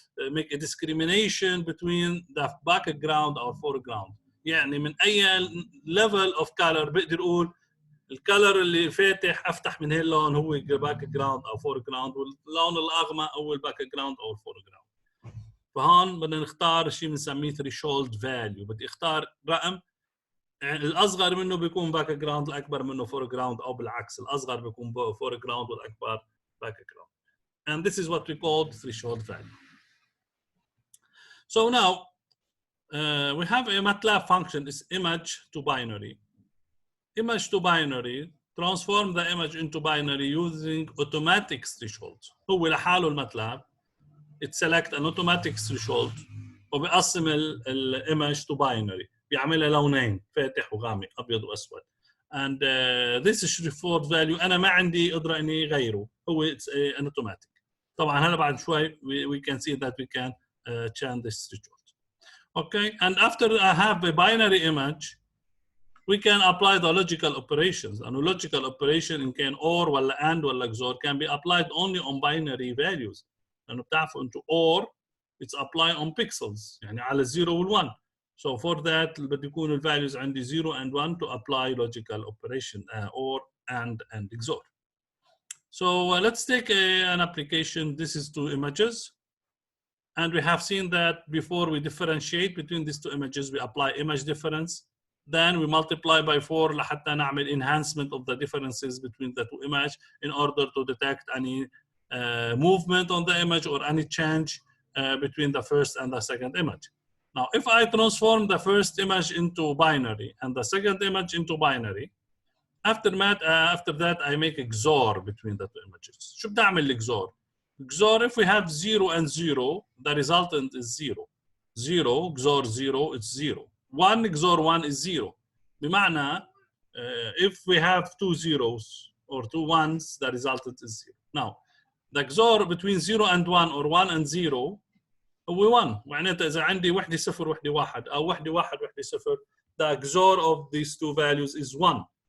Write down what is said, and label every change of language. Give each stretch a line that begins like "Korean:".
English: make a discrimination between the background or foreground.
Arabic: يعني من أي level of color بقدر أقول الكالر اللي فاتح أفتح من هاللون هو باك جراوند أو فور جراوند، واللون الأغمق هو الباك جراوند أو الفور جراوند. فهون بدنا نختار شيء بنسميه threshold value. بدي اختار رقم الاصغر منه بيكون باك جراوند، الاكبر منه فور جراوند، او بالعكس الاصغر بيكون فور جراوند والاكبر باك جراوند.
English: And this is what we call threshold value. So now we have a MATLAB function, is image to binary. Image to binary, transform the image into binary using automatic thresholds.
Arabic: هو لحاله الماتلاب it select an automatic threshold وبيقسم الimage to binary، بيعملها لونين فاتح وغامق ابيض واسود.
English: And this threshold value انا ما عندي قدره اني غيره، هو it's an automatic. طبعا هلا بعد شوي we can see that we can change this threshold. Okay, and after I have a binary image we can apply the logical operations. And logical operation in can or ولا and ولا XOR can be applied only on binary values.
Arabic: لأنه بتعرفوا أنتوا or it's applied on pixels يعني على 0 وال 1.
English: So for that بدي يكون values عندي 0 and 1 to apply logical operation or and XOR. So let's take an application. This is two images. And we have seen that before we differentiate between these two images, we apply image difference. Then we multiply by 4 لحتى نعمل enhancement of the differences between the two images in order to detect any movement on the image or any change between the first and the second image. Now, if I transform the first image into binary and the second image into binary, after that I make XOR between the two images.
Arabic: شو بدي أعمل XOR?
English: XOR, if we have 0 and 0, the resultant is 0. 0 XOR 0, it's 0. 1 XOR 1 is 0. بمعنى if we have two zeros or two ones, the resultant is 0. Now, the XOR between 0 and 1 or 1 and 0 هو 1.
Arabic: معناتها إذا عندي وحدة 0 وحدة 1 أو وحدة 1 وحدة 0, the XOR of these two values is 1.